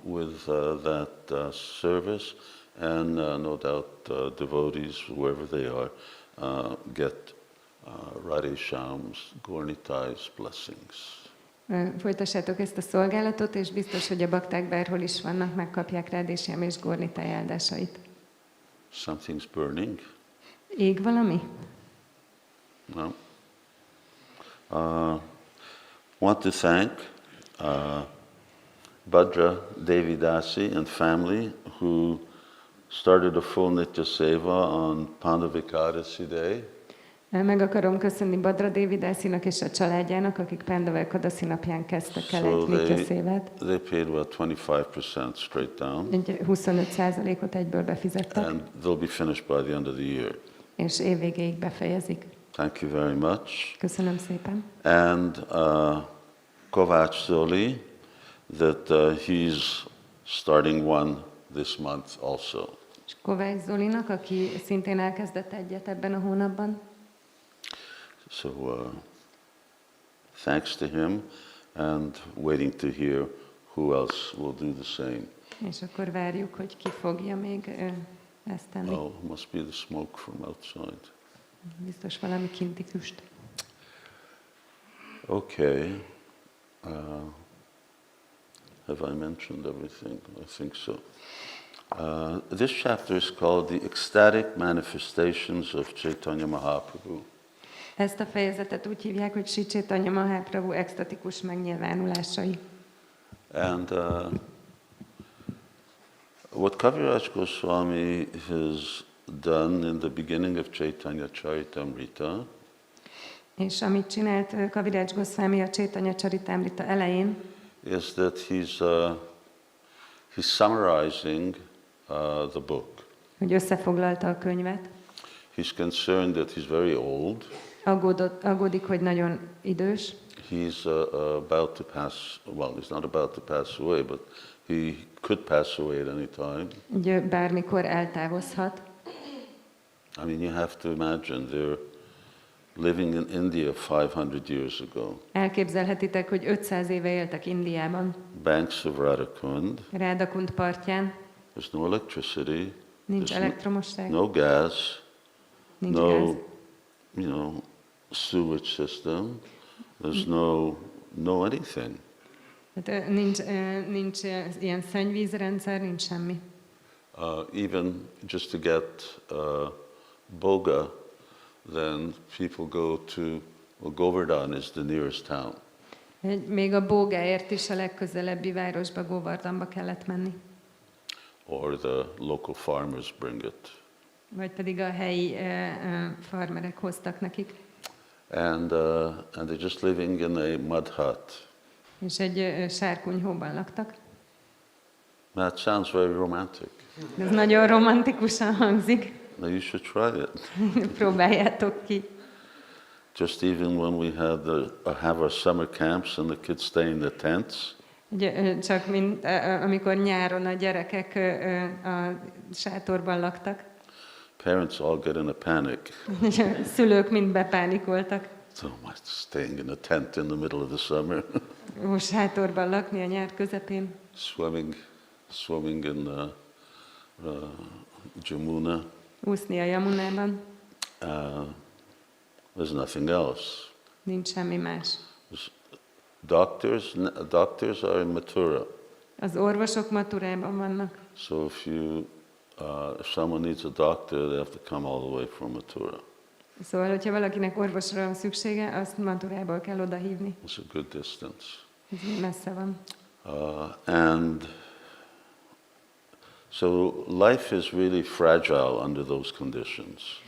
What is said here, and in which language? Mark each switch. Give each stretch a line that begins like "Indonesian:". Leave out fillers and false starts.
English: With that service, and no doubt devotees, whoever they are, get Radhe Shyam's Gaurnitais blessings.
Hungarian: Folytassátok ezt a szolgálatot, és biztos, hogy a bakták bárhol is vannak, megkapják Radhe Shyam és Gaurnitai áldásait.
English: Something's burning.
Hungarian: Ég valami?
English: No. Want to thank Bhadra Devi Dasi and family who started a full Nitya Seva on Pandavikadasi Day.
Hungarian: Meg akarom köszönni Bhadra Devi Dasinak és a családjának, akik Pandavikadasi napján kezdtek el egy Nitya Szévát.
English: They paid about 25% straight down.
Hungarian: Egy 25%-ot egyből befizettek.
English: And they'll be finished by the end of the year.
Hungarian: És évvégéig befejezik.
English: Thank you very much.
Hungarian: Köszönöm szépen.
English: And Kovács Zoli, that he's starting one this month also.
Hungarian: És Kovács Zolinak, aki szintén elkezdett egyet ebben a hónapban.
English: So thanks to him, and waiting to hear who else will do the same.
Hungarian: És akkor várjuk, hogy ki fogja még ezt tenni.
English: Oh, must be the smoke from outside.
Hungarian: Biztos valami kinti füst.
English: Okay. Have I mentioned everything? I think so. This chapter is called The Ecstatic Manifestations of Caitanya Mahaprabhu.
Hungarian: Ezt a fejezetet úgy hívják, hogy Sri Caitanya Mahaprabhu extatikus megnyilvánulásai.
English: And what Kaviraj Goswami has done in the beginning of Caitanya-caritāmṛta,
Hungarian: és amit csinált Kaviraj Goswami a Caitanya-caritāmṛta elején,
English: is that he's summarizing the book.
Hungarian: Hogy összefoglalta a könyvet.
English: He's concerned that he's very old.
Hungarian: Aggódik, hogy nagyon idős.
English: He's about to pass, well, he's not about to pass away, but he could pass away at any time.
Hungarian: Ugye bármikor eltávozhat.
English: I mean, you have to imagine living in India 500 years ago.
Hungarian: Elképzelhetitek, hogy 500 éve éltek Indiában.
English: Banks of Radhakund.
Hungarian: Radhakund partján.
English: There's no electricity.
Hungarian: Nincs
English: There's
Hungarian: elektromosság.
English: no gas.
Hungarian: Nincs
English: No,
Hungarian: gáz.
English: you know, sewage system. There's no anything.
Hungarian: Hát, nincs ilyen szennyvízrendszer, nincs semmi.
English: Even just to get boga, then people go to, well, Govardhan is the nearest town.
Hungarian: Még a bógáért is a legközelebbi városba, Govardhanba kellett menni.
English: Or the local farmers bring it.
Hungarian: Vagy pedig a helyi farmerek hoztak nekik.
English: And they're just living in a mud hut.
Hungarian: És egy sárkonyhóban laktak.
English: That sounds very romantic.
Hungarian: Ez nagyon romantikusan hangzik.
English: Now you should try it.
Hungarian: Próbáljátok ki.
English: Just even when we have our summer camps and the kids stay in the tents.
Hungarian: Csak mint amikor nyáron a gyerekek a sátorban laktak.
English: Parents all get in a panic.
Hungarian: A szülők mind bepánikoltak.
English: So am I staying in a tent in the middle of the summer?
Hungarian: Sátorban lakni a nyár közepén.
English: Swimming in Jamuna.
Hungarian: Úszni a Jamunában.
English: There's nothing else.
Hungarian: Nincs semmi más.
English: Doctors are in Mathura.
Hungarian: Az orvosok Mathurában vannak.
English: So if someone needs a doctor, they have to come all the way from Mathura.
Hungarian: Szóval, hogyha valakinek orvosra van szüksége, azt Mathurából kell odahívni.
English: It's a good distance.
Hungarian: Ez messze van.
English: And so life is really fragile under those conditions.